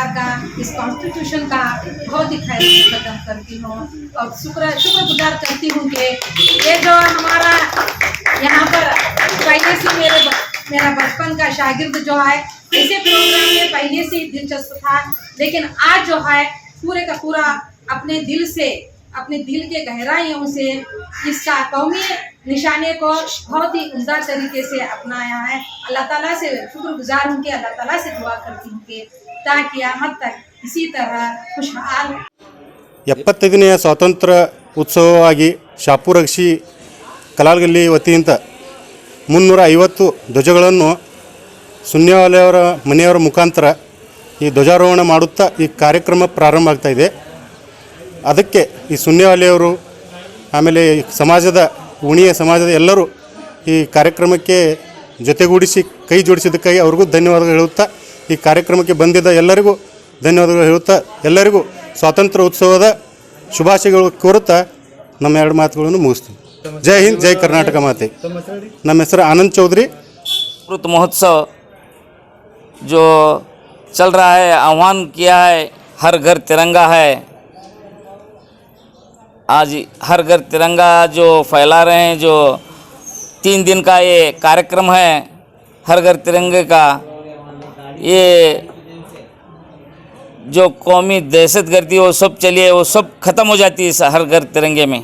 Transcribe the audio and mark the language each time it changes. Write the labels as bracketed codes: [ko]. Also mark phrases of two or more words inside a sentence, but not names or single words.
[hi] का, इस कॉन्स्टिट्यूशन का बहुत ही खैर कदम करती हूँ और शुक्रगुजार करती हूँ कि ये जो हमारा यहाँ पर पहले से मेरा बचपन का शागिर्द जो है, ऐसे प्रोग्राम में पहले से ही दिलचस्प था, लेकिन आज जो है पूरे का पूरा अपने दिल से, अपने दिल के गहराइयों से इसका कौमी निशाने को बहुत ही उम्दा तरीके से अपनाया है। अल्लाह ताला से शुक्रगुजार हूँ कि अल्लाह ताला से दुआ करती हूँ कि ताकि क़यामत तक इसी तरह खुशहाल [kn] 75ನೇ ಸ್ವಾತಂತ್ರ್ಯ ಉತ್ಸವವಾಗಿ ಶಾಪುರ್ ಅಗಶಿ ಕಲಾಲ್ಗಲ್ಲಿ ವತಿಯಿಂದ 350 ಧ್ವಜಗಳನ್ನು ಸುನ್ಯವಾಲೆಯವರ ಮನೆಯವರ ಮುಖಾಂತರ ಈ ಧ್ವಜಾರೋಹಣ ಮಾಡುತ್ತಾ ಈ ಕಾರ್ಯಕ್ರಮ ಪ್ರಾರಂಭ ಆಗ್ತಾ ಇದೆ। ಅದಕ್ಕೆ ಈ ಸುನ್ಯವಾಲೆಯವರು ಆಮೇಲೆ ಸಮಾಜದ ಉಣಿಯ ಸಮಾಜದ ಎಲ್ಲರೂ ಈ ಕಾರ್ಯಕ್ರಮಕ್ಕೆ ಜೊತೆಗೂಡಿಸಿ ಕೈ ಜೋಡಿಸಿದ್ದಕ್ಕಾಗಿ ಅವ್ರಿಗೂ ಧನ್ಯವಾದಗಳು ಹೇಳುತ್ತಾ, ಈ ಕಾರ್ಯಕ್ರಮಕ್ಕೆ ಬಂದಿದ್ದ ಎಲ್ಲರಿಗೂ ಧನ್ಯವಾದಗಳು ಹೇಳುತ್ತಾ, ಎಲ್ಲರಿಗೂ ಸ್ವಾತಂತ್ರ್ಯ ಉತ್ಸವದ ಶುಭಾಶಯಗಳು ಕೋರುತ್ತಾ ನಮ್ಮ 2 ಮಾತುಗಳನ್ನು ಮುಗಿಸ್ತೀವಿ। [hi] जय हिंद, जय कर्नाटक माते। [kn] ನಮ್ಮ ಹೆಸರು [hi] आनंद चौधरी। अमृत महोत्सव जो चल रहा है, आह्वान किया है हर घर तिरंगा है। आज हर घर तिरंगा जो फैला रहे हैं, जो 3 दिन का ये कार्यक्रम है हर घर तिरंगे का, ये जो कौमी दहशतगर्दी वो सब चलिए, वो सब ख़त्म हो जाती है इस हर घर तिरंगे में।